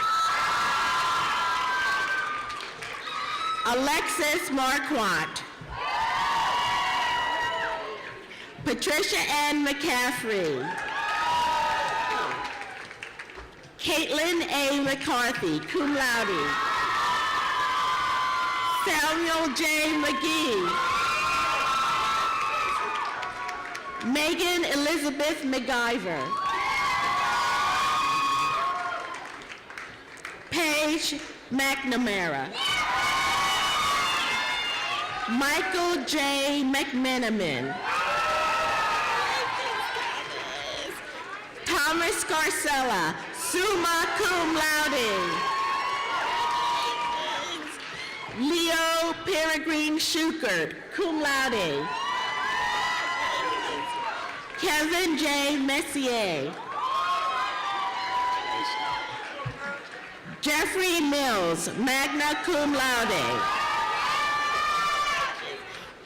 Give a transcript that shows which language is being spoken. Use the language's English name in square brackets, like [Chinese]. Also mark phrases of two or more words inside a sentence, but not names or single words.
[English] Alexis Marquardt. Patricia Ann McCaffrey. Caitlin A. McCarthy, [Latin] cum laude. [English] Samuel J. McGee. Megan Elizabeth McIver. Paige McNamara. Michael J. McMenamin. Thomas Scarcella, [Latin] summa cum laude. [English] Leo Peregrine Schukert, [Latin] cum laude. [English] Kevin J. Messier. Jeffrey Mills, [Latin] magna cum laude.